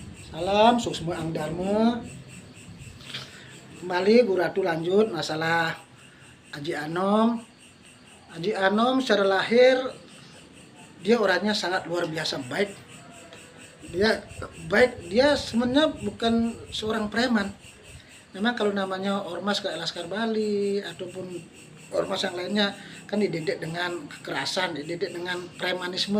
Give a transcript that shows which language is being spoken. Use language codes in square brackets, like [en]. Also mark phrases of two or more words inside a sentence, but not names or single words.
[id] Salam suksma ang dharma. Kembali Guru Ratu lanjut masalah Aji Anom. Aji Anom secara lahir dia orangnya sangat luar biasa baik. Dia sebenarnya bukan seorang preman. Memang kalau namanya ormas kayak Laskar Bali ataupun ormas yang lainnya kan dididik dengan kekerasan, dididik dengan premanisme.